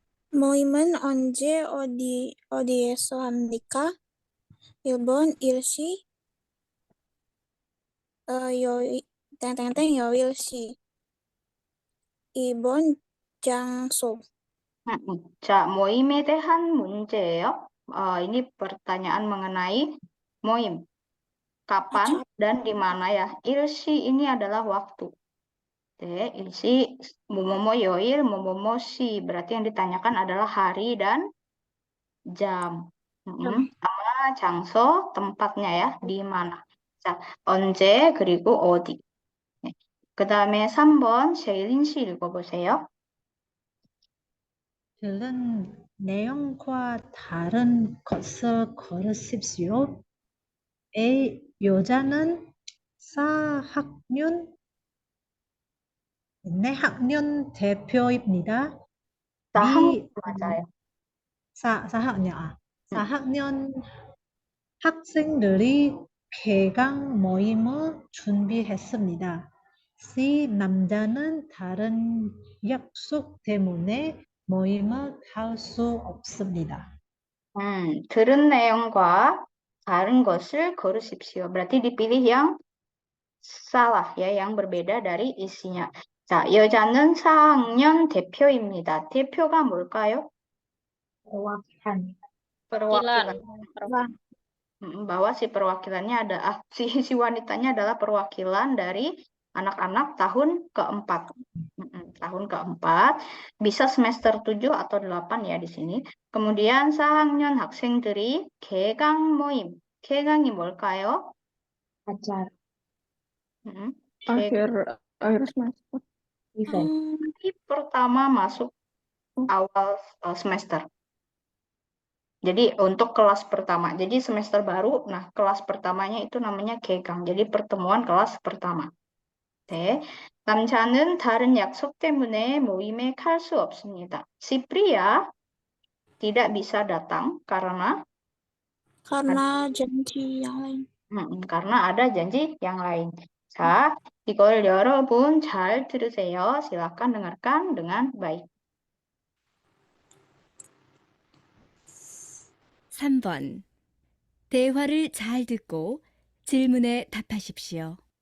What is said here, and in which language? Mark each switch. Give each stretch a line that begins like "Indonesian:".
Korean: 모임은 언제 어디에서 합니까? 1번 일시 요일시. 2번 장소. 자, 모임에 대한 문제예요.
Indonesian: ini pertanyaan mengenai moim. Kapan dan di mana ya? 일시 ini adalah waktu.
Korean: 네, 일시 뭐뭐뭐 yoil, 뭐뭐뭐 시.
Indonesian: berarti yang ditanyakan adalah hari dan jam. Nama, 장소, tempatnya ya, di mana.
Korean: 자, 언제 그리고 어디. 네. 그다음에 3번 셰일린 씨 읽어보세요. 들은 내용과 다른 것을 걸으십시오. A. 여자는 4학년, 네 학년 대표입니다. 사학년 B. 맞아요. 4학년, 4학년 학생들이 개강 모임을 준비했습니다. C. 남자는 다른 약속 때문에 모임을 갈 수 없습니다. 들은 내용과 다른 것을 고르십시오.
Indonesian: berarti dipilih yang salah ya, yang berbeda dari isinya.
Korean: 자, 여자는 4학년 대표입니다. 대표가 뭘까요?
Indonesian: perwakilan. perwakilan. Perwakilan. Bahwa si perwakilannya ada si wanitanya adalah perwakilan dari anak-anak tahun keempat. Tahun keempat, bisa semester 7 atau 8 ya di sini. Kemudian
Korean: 4학년 학생들이 개강 모임. 개강이 뭘까요?
Indonesian: acara Akhir semester.
English: event.
Indonesian: Hari pertama masuk awal semester. Jadi untuk kelas pertama. Jadi semester baru, nah kelas pertamanya itu namanya 개강. jadi pertemuan kelas pertama.
Korean: 네. 남자는 다른 약속 때문에 모임에 갈 수 없습니다.
Indonesian: Si pria tidak bisa datang karena janji yang lain. karena ada janji yang lain.
Korean: 자, 이걸 여러분 잘 들으세요.
Indonesian: silakan dengarkan dengan baik.
Korean: 3번. 대화를 잘 듣고 질문에 답하십시오.